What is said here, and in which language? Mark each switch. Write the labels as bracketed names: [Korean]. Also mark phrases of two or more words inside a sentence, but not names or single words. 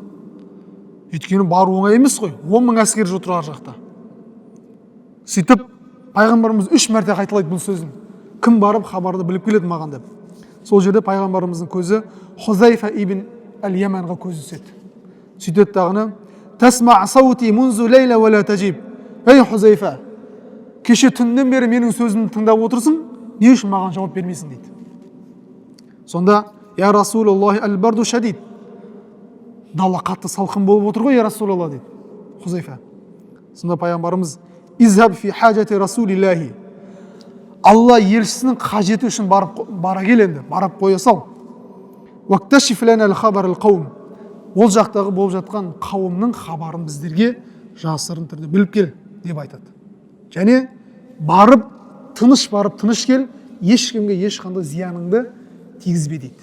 [Kazakh] Өйткені бару оңай емес қой, 10 мың әскер отыр арғы жақта. Сөйтіп пайғамбарымыз 3 мәрте қайталайды бұл сөзін: кім барып хабарды біліп келеді маған деп. Сол жерде пайғамбарымыздың көзі Хузайфа ибн әл-Яманға көзі түседі. Сөйтеді дағыны: [Arabic] تسمع صوتي منذ الليلة ولا تجيب. [Kazakh] Ей Хузайфа, кеше түннен бері менің сөзімді тыңдап отырсың, не үшін маған жауап бермейсің дейді. [Arabic] Сонда: يا رسول الله البرد شديد. [Kazakh] Дала қатты салқын болып отыр ғой, [Arabic] يا رسول الله [Kazakh] дейді Хузайфа. Сонда пайғамбарымыз: [Arabic] اذهب في حاجة رسول الله. [Kazakh] Алла елшісінің қажеті үшін бара кел енді, барып қоя сал. [Arabic] واكتشف لنا الخبر القوم. [Kazakh] Ол жақтағы болып жатқан қауымның хабарын біздерге жасырын түрде біліп кел деп айтады. Және барып тыныш кел, ешкімге ешқандай зияныңды тигізбе дейді.